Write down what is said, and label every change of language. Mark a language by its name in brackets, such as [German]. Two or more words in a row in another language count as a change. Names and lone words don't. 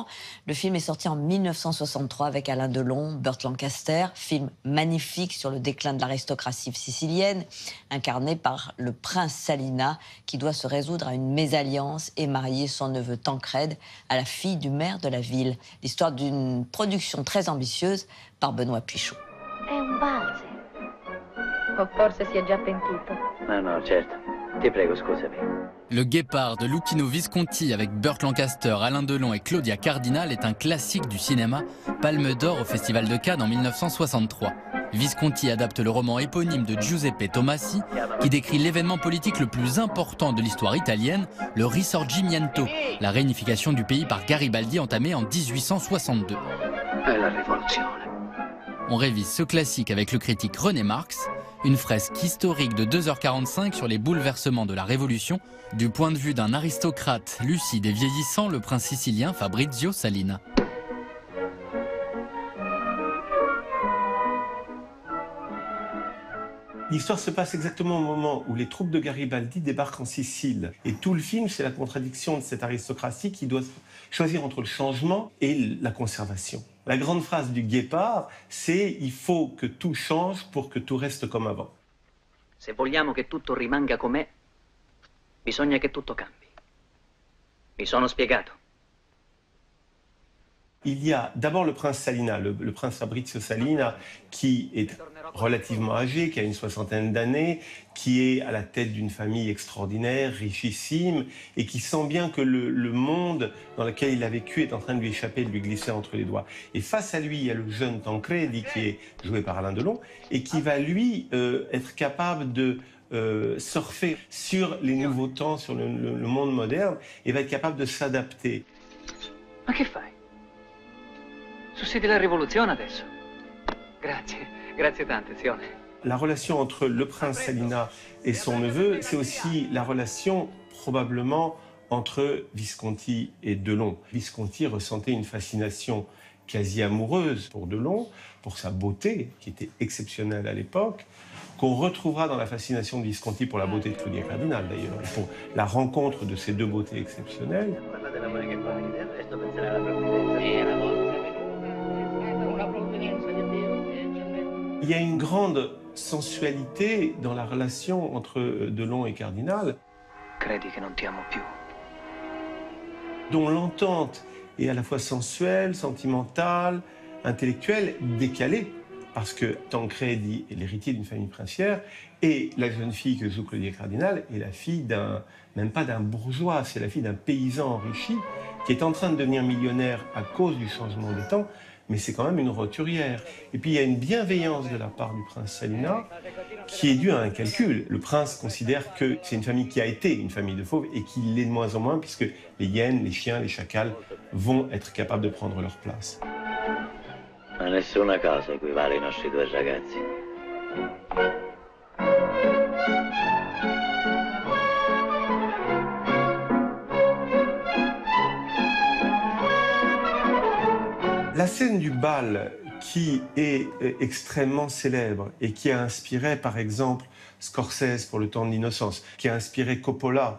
[French] Le film est sorti en 1963 avec Alain Delon, Burt Lancaster. Film magnifique sur le déclin de l'aristocratie sicilienne, incarné par le prince Salina, qui doit se résoudre à une mésalliance et marier son neveu Tancrède à la fille du maire de la ville. L'histoire d'une production très ambitieuse par Benoît Puichot. [Italian] È un valse. O forse si è già pentito. No, certo. Ti prego, scusami. [French] Le Guépard de Luchino Visconti avec Burt Lancaster, Alain Delon et Claudia Cardinal est un classique du cinéma, Palme d'Or au Festival de Cannes en 1963. Visconti adapte le roman éponyme de Giuseppe Tomassi qui décrit l'événement politique le plus important de l'histoire italienne, le Risorgimento, la réunification du pays par Garibaldi entamée en 1862. [Italian] È la rivoluzione. [French] On révise ce classique avec le critique René Marx, une fresque historique de 2h45 sur les bouleversements de la Révolution, du point de vue d'un aristocrate lucide et vieillissant, le prince sicilien Fabrizio Salina. L'histoire se passe exactement au moment où les troupes de Garibaldi débarquent en Sicile. Et tout le film, c'est la contradiction de cette aristocratie qui doit choisir entre le changement et la conservation. La grande phrase du Guépard, c'est « il faut que tout change pour que tout reste comme avant ». [Italian] Se vogliamo che tutto rimanga com'è, bisogna che tutto cambi. Mi sono spiegato. [French] Il y a d'abord le prince Salina, le prince Fabrizio Salina, qui est relativement âgé, qui a une soixantaine d'années, qui est à la tête d'une famille extraordinaire, richissime, et qui sent bien que le monde dans lequel il a vécu est en train de lui échapper, de lui glisser entre les doigts. Et face à lui, il y a le jeune Tancredi, qui est joué par Alain Delon, et qui va, lui, être capable de surfer sur les nouveaux temps, sur le monde moderne, et va être capable de s'adapter. [Italian] Ma che fai? Sussidi la rivoluzione adesso. Grazie tante, Zione. [French] La relation entre le prince Salina et son neveu, c'est aussi la relation probablement entre Visconti et Delon. Visconti ressentait une fascination quasi amoureuse pour Delon, pour sa beauté, qui était exceptionnelle à l'époque, qu'on retrouvera dans la fascination de Visconti pour la beauté de Claudia Cardinal d'ailleurs, pour la rencontre de ces deux beautés exceptionnelles. Il y a une grande sensualité dans la relation entre Delon et Cardinal, [Italian] Credi che non ti amo più. [French] dont l'entente est à la fois sensuelle, sentimentale, intellectuelle, décalée, parce que Tancredi est l'héritier d'une famille princière, et la jeune fille que joue Claudia Cardinal est la fille même pas d'un bourgeois, c'est la fille d'un paysan enrichi, qui est en train de devenir millionnaire à cause du changement des temps, mais c'est quand même une roturière. Et puis il y a une bienveillance de la part du prince Salina qui est due à un calcul. Le prince considère que c'est une famille qui a été une famille de fauves et qui l'est de moins en moins puisque les hyènes, les chiens, les chacals vont être capables de prendre leur place. [Italian] Ma nessuna cosa equivale ai nostri due ragazzi. [French] La scène du bal qui est extrêmement célèbre et qui a inspiré par exemple Scorsese pour Le Temps de l'innocence, qui a inspiré Coppola.